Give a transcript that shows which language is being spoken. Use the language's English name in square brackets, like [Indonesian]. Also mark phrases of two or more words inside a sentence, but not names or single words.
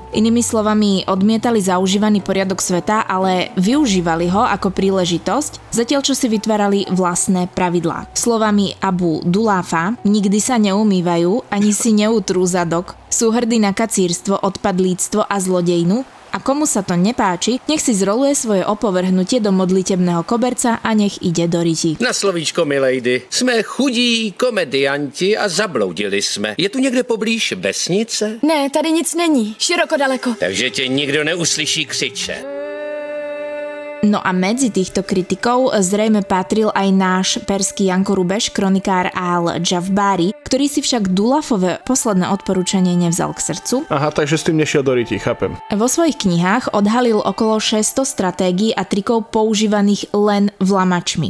[Slovak] Inými slovami, odmietali zaužívaný poriadok sveta, ale využívali ho ako príležitosť, zatiaľ čo si vytvárali vlastné pravidlá. Slovami Abu Duláfa, nikdy sa neumývajú, ani si neutrú zadok, sú hrdí na kacírstvo, odpadlíctvo a zlodejnu. A komu sa to nepáči, nech si zroluje svoje opovrhnutie do modlitebného koberca a nech ide do ryti. Na slovíčko, milejdy. [Czech] Jsme chudí komedianti a zabloudili jsme. Je tu někde poblíž vesnice? Ne, tady nic není. Široko daleko. Takže tě nikdo neuslyší křičet. [Slovak] No a medzi týchto kritikov zrejme patril aj náš perský Janko Rubeš, kronikár Al-Džafbári, ktorý si však Dulafové posledné odporúčanie nevzal k srdcu. Aha, takže s tým nešiel do ryti, chápem. Vo svojich knihách odhalil okolo 600 stratégií a trikov používaných len vlamačmi.